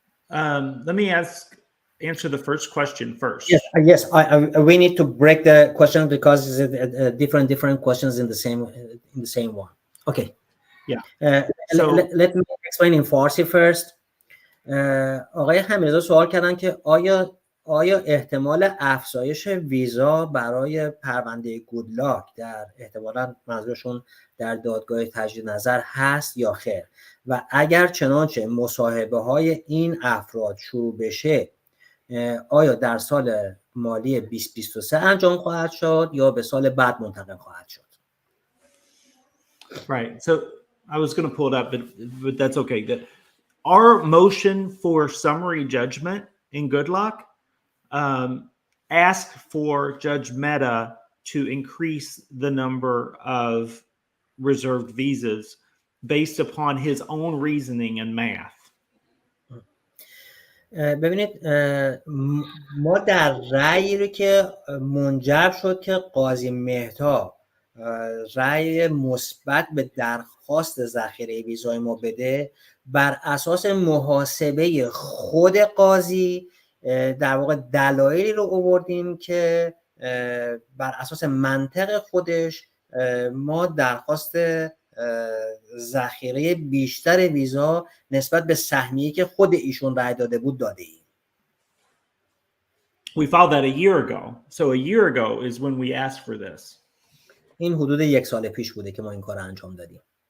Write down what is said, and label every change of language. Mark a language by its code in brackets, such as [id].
[en] Let me answer the first question first. Yes. We need to break the question because it's different questions in the same one. Okay. Yeah. Let me explain in Farsi first. [fa] آقای حمیدرضا سوال کردن که آیا احتمال افزایش ویزا برای پرونده گودلاک در احتمالاً منظورشون در دادگاه تجدید نظر هست یا خیر، و اگر چنانچه مصاحبه های این افراد شروع بشه آیا در سال مالی 2023 انجام خواهد شد یا به سال بعد منتقل خواهد شد؟ [en] Right. So I was going to pull it up, but that's okay. Our motion for summary judgment in Goodluck asked for Judge Mehta to increase the number of reserved visas based upon his own reasoning and math. [fa] ببینید ما در رأیی رو که منجر شد که قاضی مهتا رأی مثبت به درخواست ذخیره ویزای ما بده، بر اساس محاسبه خود قاضی در واقع دلایلی رو آوردیم که بر اساس منطق خودش ما درخواست ذخیره بیشتر ویزا نسبت به سهمیه‌ای که خود ایشون رأی داده بود داده ایم. [en] We filed that a year ago. So a year ago is when we asked for this. [fa] این حدود 1 سال پیش بوده که ما این کار انجام دادیم.